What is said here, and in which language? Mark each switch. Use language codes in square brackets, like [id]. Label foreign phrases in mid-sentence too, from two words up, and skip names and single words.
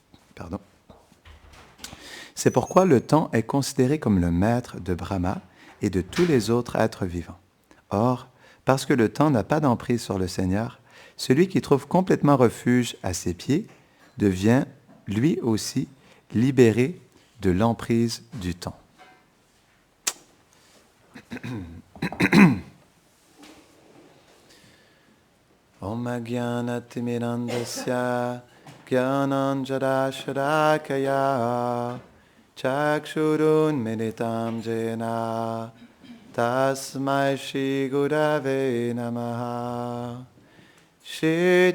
[fr] C'est pourquoi le temps est considéré comme le maître de Brahma et de tous les autres êtres vivants. Or, parce que le temps n'a pas d'emprise sur le Seigneur, celui qui trouve complètement refuge à ses pieds devient, lui aussi, libéré de l'emprise du temps. [sa] ॐ अज्ञानतिमिरान्धस्य ज्ञानाञ्जनशलाकया चक्षुरुन्मीलितं येन तस्मै श्रीगुरवे नमः श्री